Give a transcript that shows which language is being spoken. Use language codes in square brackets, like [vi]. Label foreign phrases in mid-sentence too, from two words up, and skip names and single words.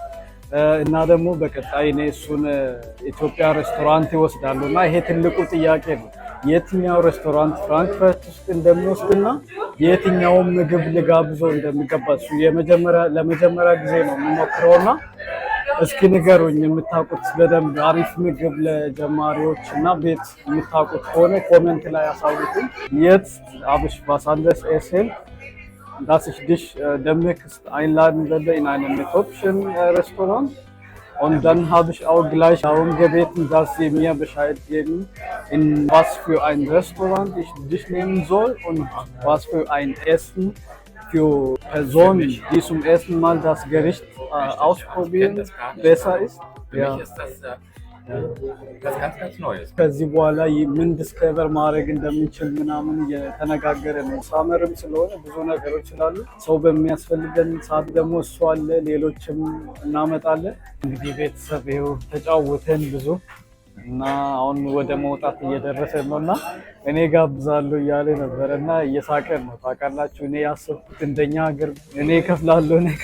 [am] እና ደግሞ በቀጣይ እኔ እሱን ኢትዮጵያ ሬስቶራንት ይወስዳሉ እና ይሄ ትልቁ ጥያቄ ነው። የትኛው ሬስቶራንት ፍራንክፈርት ውስጥ እንደሚወስድና የትኛውን ምግብ ልጋብዘው እንደሚገባ እሱ ለመጀመሪያ ጊዜ ነው የምሞክረውና እስኪ ንገሩኝ የምታውቁት በደንብ አሪፍ ምግብ ለጀማሪዎች እና ቤት የምታውቁት ከሆነ ኮሜንት ላይ አሳውቁኝ። [de] Jetzt habe ich was anderes erzählt, dass ich dich demnächst einladen werde in einem Äthiopien-Restaurant. [am] Und dann habe ich auch gleich darum gebeten, dass sie mir Bescheid geben, in was für ein Restaurant ich dich nehmen soll und was für ein Essen für Personen, die zum ersten Mal das Gericht ausprobieren, besser ist. Für mich ist das ganz Neues. ከዚህ በኋላ ምን ዲስከቨር ማድረግ እንደምንችል ምናምን እየተነጋገረ ነው። ሳመርም ስለሆነ ብዙ ነገሮች ስላሉ ሰው በሚያስፈልገን ሰዓት ደግሞ እሱ አለ፣ ሌሎችም እናመጣለን። እንግዲህ ቤተሰብ ይኸው ተጫወተን ብዙ እና አሁን ወደ መውጣት እየደረሰ ነው እና እኔ ጋብዛለሁ እያለ ነበረ እና እየሳቀን ነው። ታውቃላችሁ እኔ ያሰብኩት እንደኛ ሀገር እኔ እከፍላለሁ